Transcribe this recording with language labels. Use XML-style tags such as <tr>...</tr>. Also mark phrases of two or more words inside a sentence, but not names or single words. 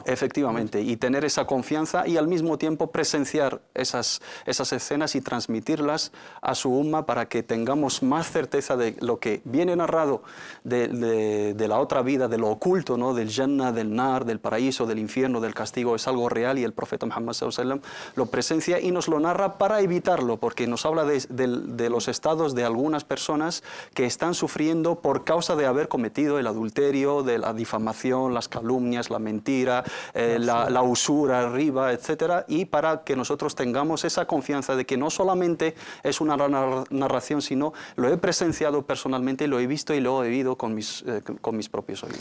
<es>Efectivamente, y tener esa confianza, y al mismo tiempo presenciar esas escenas y transmitirlas a su umma, para que tengamos más certeza de lo que viene narrado de la otra vida, de lo oculto, ¿no? Del Jannah, del Nar, del paraíso, del infierno, del castigo. Es algo real, y el profeta Muhammad</es> <ar>صلى الله عليه وسلم</ar> <es>lo presencia y nos lo narra para evitarlo, porque nos habla de los estados de algunas personas que están sufriendo por causa de haber cometido el adulterio, de la difamación, las calumnias, la mentira, la usura, el riba, etcétera, y para que nosotros tengamos esa confianza de que no solamente es una narración, sino lo he presenciado personalmente, lo he visto y lo he vivido con mis propios oídos.</es>